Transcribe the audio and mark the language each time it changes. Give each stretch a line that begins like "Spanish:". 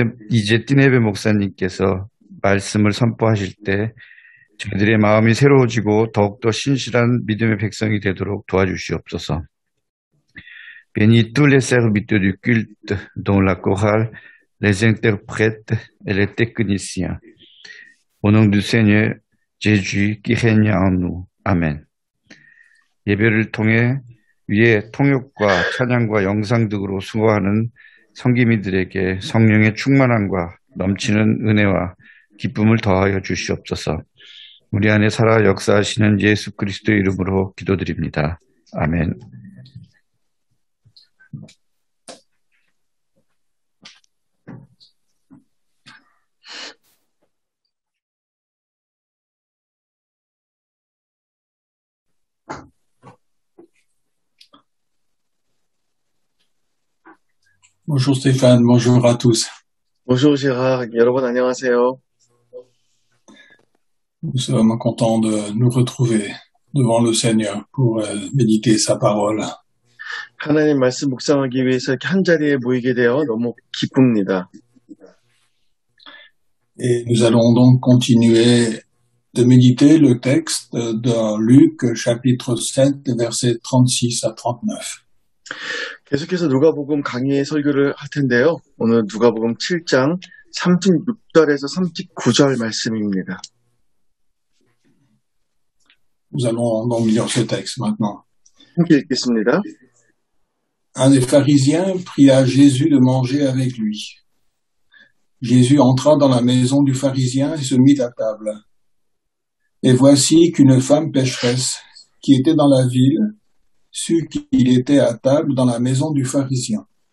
Korean: 이제 티네베 목사님께서 말씀을 선포하실 때 저희들의 마음이 새로워지고 더욱더 신실한 믿음의 백성이 되도록 도와주시옵소서.
French: Bénis tous les serviteurs du culte, dont la chorale, les interprètes et les techniciens. Au nom du Seigneur Jésus qui règne en nous.
Korean: 아멘. 예배를 통해 위에 통역과 찬양과 영상 등으로 수고하는 성기민들에게 성령의 충만함과 넘치는 은혜와 기쁨을 더하여 주시옵소서. 우리 안에 살아 역사하시는 예수 그리스도의 이름으로 기도드립니다. 아멘.
French: Bonjour Stéphane, bonjour à tous. Bonjour
Korean: Gérard, 여러분 안녕하세요.
French: Nous sommes contents de nous retrouver devant le Seigneur pour méditer sa parole.
Korean: 하나님 말씀 묵상하기 위해서 이렇게 한 자리에 모이게 되어 너무 기쁩니다.
French: Et nous allons donc continuer de méditer le texte dans Luc chapitre 7 versets 36 à 39.
Korean: 계속해서 누가복음 강의 설교를 할 텐데요. 오늘 누가복음 7장 36절에서 39절 말씀입니다.
French: Nous allons donc lire ce texte maintenant.
Korean: 함께 읽겠습니다.
French: Un des pharisiens pria Jésus de manger avec lui. Jésus entra dans la maison du pharisien et se mit à table. Et voici qu'une femme pécheresse, qui était dans la ville, sut qu'il était à table dans la maison du pharisien.